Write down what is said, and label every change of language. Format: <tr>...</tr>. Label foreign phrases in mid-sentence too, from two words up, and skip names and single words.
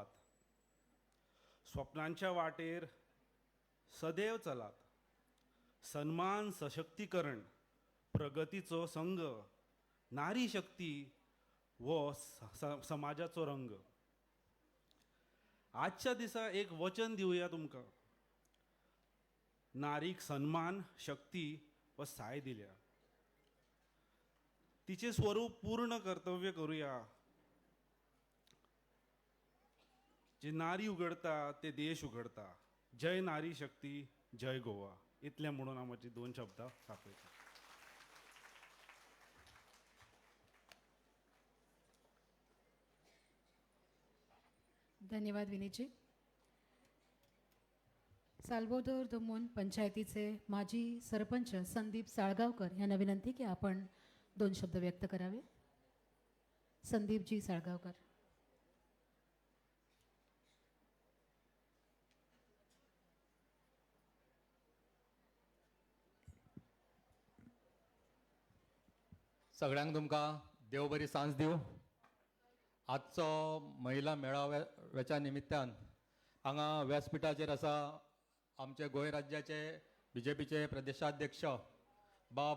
<kok>स्वप्नांच्या वाटेर सदैव चलात. सन्मान, सशक्तीकरण, प्रगतीचो संघ. नारी शक्ती वो समाजाचो रंग. आजच्या दिसा एक वचन दिवया तुमकां. नारीक सन्मान, शक्ती व साय दिल्या. तिचे स्वरूप पूर्ण कर्तव्य करूया. जे नारी उघडता ते देश उघडता. जय नारी शक्ती, जय गोवा. इतलें म्हणून हांव म्हजी 2 शब्द सापयता. धन्यवाद विनीतजी.</kok> <mr>साल्वादोर दुमोन पंचायतीचे माजी सरपंच संदीप साळगावकर यांना विनंती की आपण 2 शब्द व्यक्त करावे. संदीपजी साळगावकर.</mr> <kok>सगळ्यांक तुमकां देव बरी सांज दिवं. आजचो महिला मेळाव्याच्या निमित्तान हांगा व्यासपीठाचेर आसा आमचे गोंय राज्याचे BJPचे प्रदेशाध्यक्ष बाब</kok>